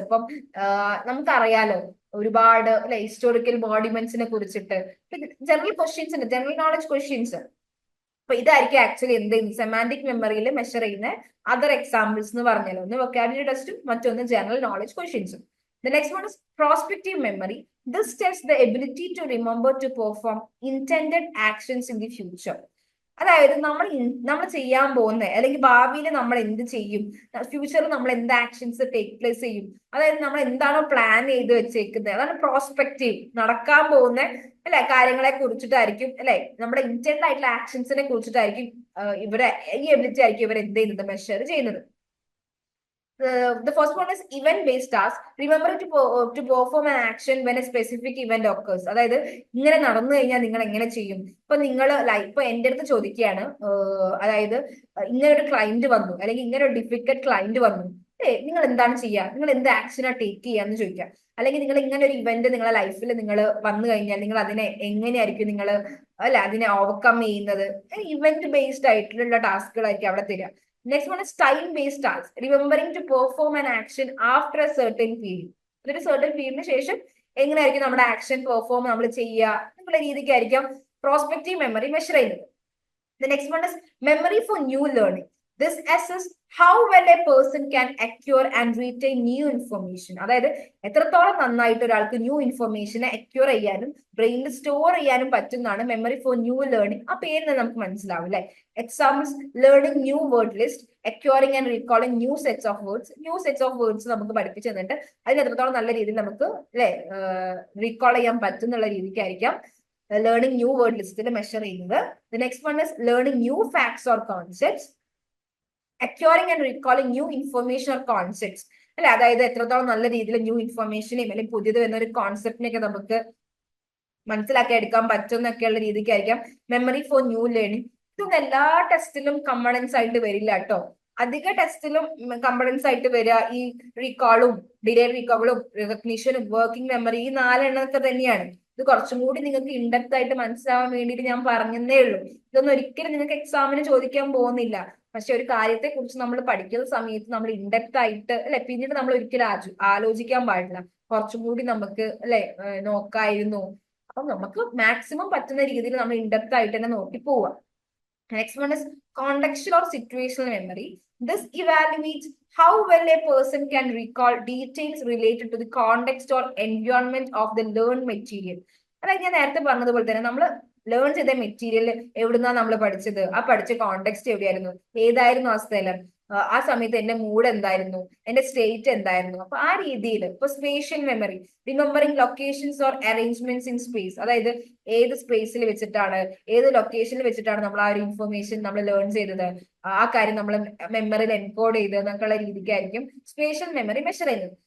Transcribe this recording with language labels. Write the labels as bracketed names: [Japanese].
[Malayalam] ഇപ്പം നമുക്കറിയാലോ ഒരുപാട് അല്ലെ ഹിസ്റ്റോറിക്കൽ മോണ്യുമെന്റ്സിനെ കുറിച്ചിട്ട് ജനറൽ ക്വസ്റ്റ്യൻസ് ഉണ്ട്, ജനറൽ നോളജ് ക്വസ്റ്റ്യൻസ്. അപ്പൊ ഇതായിരിക്കും ആക്ച്വലി എന്ത് സെമാന്റിക് മെമ്മറിയിൽ മെഷർ ചെയ്യുന്ന അതർ എക്സാമ്പിൾസ് എന്ന് പറഞ്ഞാലോ. ഒന്ന് വൊക്കാബുലറി ടെസ്റ്റും മറ്റൊന്ന് ജനറൽ നോളജ് ക്വസ്റ്റ്യൻസും. [English] The next one is prospective memory. This tests the ability to remember to perform intended actions in the future. [Malayalam] അതായത് നമ്മൾ ചെയ്യാൻ പോകുന്ന അല്ലെങ്കിൽ ഭാവിയിൽ നമ്മൾ എന്ത് ചെയ്യും, ഫ്യൂച്ചറിൽ നമ്മൾ എന്ത് ആക്ഷൻസ് ടേക്ക് പ്ലേസ് ചെയ്യും, അതായത് നമ്മൾ എന്താണോ പ്ലാൻ ചെയ്ത് വെച്ചേക്കുന്നത്, അതാണ് പ്രോസ്പെക്റ്റീവ്. നടക്കാൻ പോകുന്ന അല്ലെ കാര്യങ്ങളെ കുറിച്ചിട്ടായിരിക്കും അല്ലെ, നമ്മുടെ ഇന്റൻഡ് ആയിട്ടുള്ള ആക്ഷൻസിനെ കുറിച്ചിട്ടായിരിക്കും ഇവരെ ഈ എബിലിറ്റി ആയിരിക്കും ഇവർ എന്ത് ചെയ്യുന്നത്, മെഷർ ചെയ്യുന്നത്. [English] The first one is event based task. Remember to perform an action when a specific event occurs. [Malayalam] അതായത് ഇങ്ങനെ നടന്നു കഴിഞ്ഞാൽ നിങ്ങൾ എങ്ങനെ ചെയ്യും. ഇപ്പൊ നിങ്ങൾ ഇപ്പൊ എന്റെ അടുത്ത് ചോദിക്കുകയാണ്, അതായത് ഇങ്ങനെ ഒരു ക്ലയന്റ് വന്നു അല്ലെങ്കിൽ ഇങ്ങനെ ഒരു ഡിഫിക്കൽട്ട് ക്ലയന്റ് വന്നു, നിങ്ങൾ എന്താണ് ചെയ്യുക, നിങ്ങൾ എന്ത് ആക്ഷനാ ടേക്ക് ചെയ്യാന്ന് ചോദിക്കാം. അല്ലെങ്കിൽ നിങ്ങൾ ഇങ്ങനെ ഒരു ഇവന്റ് നിങ്ങളെ ലൈഫിൽ നിങ്ങൾ വന്നു കഴിഞ്ഞാൽ നിങ്ങൾ അതിനെ എങ്ങനെയായിരിക്കും നിങ്ങൾ അല്ല അതിനെ ഓവർകം ചെയ്യുന്നത്. ഇവന്റ് ബേസ്ഡ് ആയിട്ടുള്ള ടാസ്കുകളായിരിക്കും അവിടെ തരിക. [English] Next one is time based task. Remembering to perform an action after a certain period. [Malayalam] ഒരു സർട്ടൻ പീരീഡിന് ശേഷം എങ്ങനെയായിരിക്കും നമ്മുടെ ആക്ഷൻ പെർഫോം നമ്മൾ ചെയ്യുക എന്നുള്ള രീതിക്കായിരിക്കും പ്രോസ്പെക്റ്റീവ് മെമ്മറി മെഷർ ചെയ്യുന്നത്. [English] The next one is memory for new learning. This assess how well a person can acquire and retain new information. [Malayalam] അതായത് എത്രത്തോളം നന്നായിട്ട് ഒരാൾക്ക് ന്യൂ ഇൻഫർമേഷനെ അക്യൂർ ചെയ്യാനും ബ്രെയിനിൽ സ്റ്റോർ ചെയ്യാനും പറ്റുന്നതാണ് മെമ്മറി ഫോർ ന്യൂ ലേണിംഗ്. ആ പേരിന് നമുക്ക് മനസ്സിലാവും അല്ലെ. [English] Examples learning new word list, acquiring and recalling new sets of words. [Malayalam] New sets of words നമുക്ക് പഠിപ്പിച്ചു തന്നിട്ട് അതിന് എത്രത്തോളം നല്ല രീതിയിൽ നമുക്ക് അല്ലെ റീകോൾ ചെയ്യാൻ പറ്റുന്നുള്ള രീതിക്കായിരിക്കാം [English] learning new word list [Malayalam] measure ചെയ്യുന്നത്. [English] The next one is learning new facts or concepts, acquiring and recalling new information or concepts അല്ലെ. [Malayalam] അതായത് എത്രത്തോളം നല്ല രീതിയിൽ ന്യൂ ഇൻഫർമേഷനെയും അല്ലെങ്കിൽ പുതിയത് വരുന്ന ഒരു കോൺസെപ്റ്റിനെയൊക്കെ നമുക്ക് മനസ്സിലാക്കി എടുക്കാൻ പറ്റും എന്നൊക്കെയുള്ള രീതിക്കായിരിക്കാം മെമ്മറി ഫോർ ന്യൂ ലേണിംഗ്. ഇതൊന്നും എല്ലാ ടെസ്റ്റിലും കമ്പണൻസ് ആയിട്ട് വരില്ല കേട്ടോ. അധിക ടെസ്റ്റിലും കമ്പണൻസ് ആയിട്ട് വരിക ഈ റീകോളും ഡിലേഡ് റീകോളും റെക്കഗ്നിഷനും വർക്കിംഗ് മെമ്മറി, ഈ 4 എണ്ണമൊക്കെ തന്നെയാണ്. ഇത് കുറച്ചും കൂടി നിങ്ങൾക്ക് ഇൻഡെപ്ത് ആയിട്ട് മനസ്സിലാവാൻ വേണ്ടിയിട്ട് ഞാൻ പറഞ്ഞതേ ഉള്ളൂ. ഇതൊന്നും ഒരിക്കലും നിങ്ങൾക്ക് എക്സാമിന് ചോദിക്കാൻ പോകുന്നില്ല. പക്ഷെ ഒരു കാര്യത്തെ കുറിച്ച് നമ്മൾ പഠിക്കുന്ന സമയത്ത് നമ്മൾ ഇൻഡെപ്ത് ആയിട്ട് അല്ലെ പിന്നീട് നമ്മൾ ഒരിക്കലും ആലോചിക്കാൻ പാടില്ല. കുറച്ചും കൂടി നമുക്ക് അല്ലെ നോക്കായിരുന്നു, അപ്പൊ നമുക്ക് മാക്സിമം പറ്റുന്ന രീതിയിൽ നമ്മൾ ഇൻഡെപ്ത് ആയിട്ട് തന്നെ നോക്കി പോവാം. [English] Next one is contextual or situational memory. This evaluates how well a person can recall details related to the context or environment of the learned material. [Malayalam] അതായത് ഞാൻ നേരത്തെ പറഞ്ഞതുപോലെ തന്നെ നമ്മൾ ലേൺ ചെയ്ത മെറ്റീരിയൽ എവിടുന്നാ നമ്മൾ പഠിച്ചത്, ആ പഠിച്ച കോണ്ടെക്സ്റ്റ് എവിടെയായിരുന്നു, ഏതായിരുന്നു ആ സ്ഥലം, ആ സമയത്ത് എന്റെ മൂഡ് എന്തായിരുന്നു, എന്റെ സ്റ്റേറ്റ് എന്തായിരുന്നു. അപ്പൊ ആ രീതിയിൽ ഇപ്പൊ spatial memory, [English] remembering locations or arrangements in space, [Malayalam] അതായത് ഏത് സ്പേസിൽ വെച്ചിട്ടാണ്, ഏത് ലൊക്കേഷനിൽ വെച്ചിട്ടാണ് നമ്മൾ ആ ഒരു ഇൻഫർമേഷൻ നമ്മൾ ലേൺ ചെയ്തത്, ആ കാര്യം നമ്മൾ മെമ്മറിയിൽ എൻകോഡ് ചെയ്ത് എന്നൊക്കെയുള്ള രീതിക്കായിരിക്കും സ്പേഷ്യൽ മെമ്മറി മെഷർ ചെയ്യുന്നത്.